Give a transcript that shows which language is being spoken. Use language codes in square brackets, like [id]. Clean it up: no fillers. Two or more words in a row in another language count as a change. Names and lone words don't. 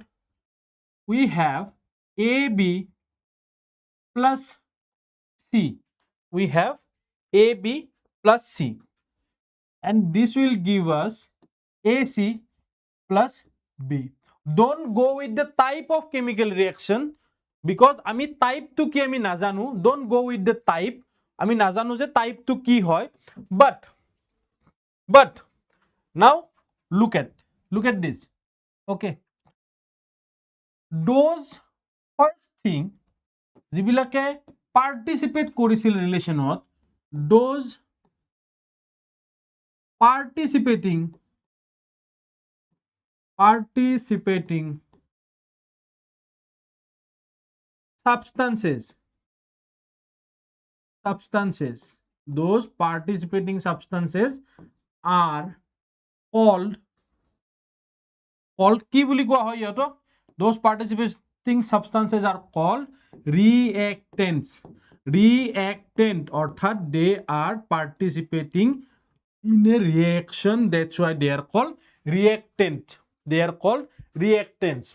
[en] We have AB plus C. And this will give us AC plus B. Don't go with the type of chemical reaction because [as] আমি type টো কি আমি নাজানো. [en] Don't go with the type. [as] আমি নাজানো যে type টো কি হয়. [en] But now look at this. Okay, those first thing [as] যিবিলাকে পাৰ্টিচিপেট কৰিছিল ৰিলেশ্যনত, [en] those participating substances, those participating substances are called [as] কি বুলি কোৱা হয় ইহঁতক? [en] Those participating substances are called reactants. অৰ্থাৎ they are participating in a reaction, that's why they are called reactants.